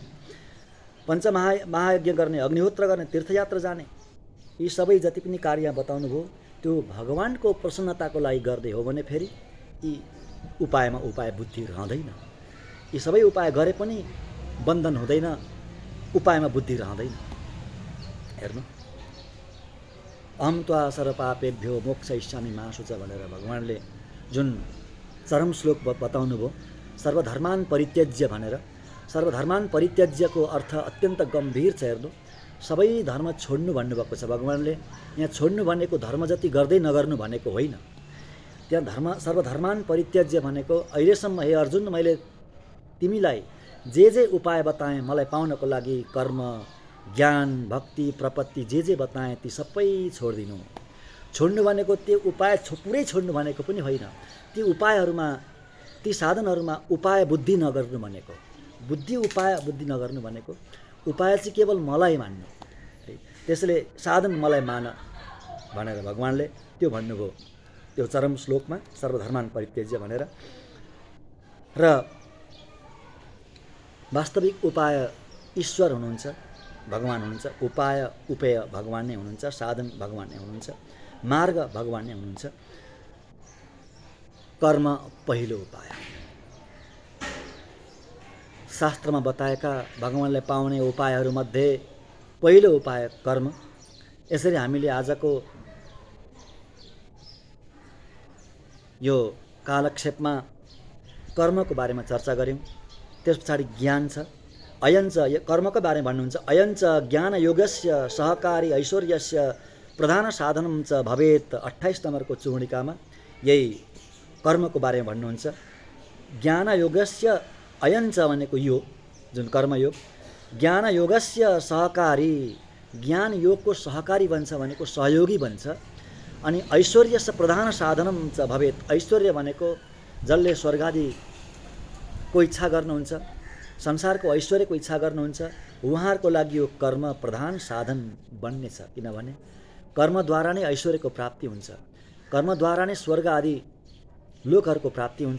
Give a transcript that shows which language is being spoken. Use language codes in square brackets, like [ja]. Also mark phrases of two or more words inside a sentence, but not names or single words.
[ne] महायज्ञ गर्ने, अग्निहोत्र गर्ने, तीर्थयात्रा जाने, यी सबै जति पनि कार्य बताउनु भयो त्यो भगवानको प्रसन्नताको लागि गर्दै हो भने फेरि यी उपायमा उपाय बुद्धि रहँदैन। यी सबै उपाय गरे पनि बन्धन हुँदैन, उपायमा बुद्धि रहँदैन। हेर्नु, [sa] अहम त्वा सर्वपापेभ्यो मोक्षयिष्यामि मा शुच [ne] भनेर भगवानले जुन चरम श्लोक बताउनु भयो, [sa] सर्वधर्मान परित्यज्य भनेर। सर्वधर्मान परित्यज्यको [ne] अर्थ अत्यन्त गम्भीर छ। हेर्नु, सबै धर्म छोड्नु भन्नुभएको छ भगवानले। यहाँ छोड्नु भनेको धर्म जति गर्दै नगर्नु भनेको होइन। त्यहाँ [sa] सर्वधर्मान परित्यज्य [ne] भनेको अहिलेसम्म हे अर्जुन मैले तिमीलाई जे उपाय बताएँ मलाई पाउनको लागि, कर्म, ज्ञान, भक्ति, प्रपत्ति जे बताएँ ती सबै छोडिदिनु। छोड्नु भनेको त्यो उपाय पुरै छोड्नु भनेको पनि होइन। ती उपायहरूमा, ती साधनहरूमा उपाय बुद्धि नगर्नु भनेको, उपाय बुद्धि नगर्नु भनेको, उपाय चाहिँ केवल मलाई मान्नु। त्यसैले साधन मलाई मान भनेर भगवानले त्यो भन्नुभयो त्यो चरम श्लोकमा, [sa] सर्वधर्मान परित्यज्य भनेर। [ne] र वास्तविक उपाय ईश्वर हुनुहुन्छ, भगवान हुनुहुन्छ। उपेय भगवान नै हुनुहुन्छ, साधन भगवान नै हुनुहुन्छ, मार्ग भगवान नै हुनुहुन्छ। कर्म पहिलो उपाय। शास्त्रमा बताएका भगवानलाई पाउने उपायहरूमध्ये पहिलो उपाय कर्म। यसरी हामीले आजको यो कालक्षेपमा कर्मको बारेमा चर्चा गऱ्यौँ। त्यस पछाडि ज्ञान छ। अयञ्च कर्मको बारेमा भन्नुहुन्छ, [sa] अयञ्च ज्ञान योगस्य सहकारी ऐश्वर्यस्य प्रधान साधनं च भवेत्। [ne] 28 नम्बरको चूर्णिकामा यही कर्मको बारेमा भन्नुहुन्छ। [sa] ज्ञान योगस्य अयञ्च [ne] भनेको यो जुन कर्मयोग, [sa] ज्ञान योगस्य सहकारी, [ne] ज्ञान योगको सहकारी बन्छ भनेको सहयोगी बन्छ। [sa] अनि ऐश्वर्यस्य प्रधान साधनं च भवेत्। [ne] ऐश्वर्य भनेको जसले स्वर्गादिको इच्छा गर्नुहुन्छ, संसारको ऐश्वर्यको इच्छा गर्नुहुन्छ, उहाँहरूको लागि यो कर्म प्रधान साधन बन्नेछ। किनभने कर्मद्वारा नै ऐश्वर्यको प्राप्ति हुन्छ, कर्मद्वारा नै स्वर्ग आदि लोकहरूको प्राप्ति हुन्छ।